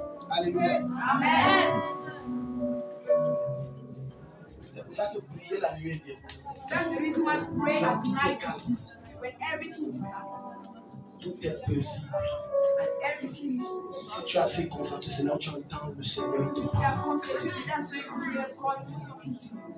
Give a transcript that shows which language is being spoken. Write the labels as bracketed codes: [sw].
[fr] Alléluia. Amen. C'est pour ça que prier la nuit est bien. [en] That's the reason why pray at night is good. When everything is calm. [fr] Tout est paisible. [en] And everything is good. [fr] Si tu es assez concentré, c'est là où tu entends le Seigneur te [en] If you are concentrated, that's why you hear God talking to you.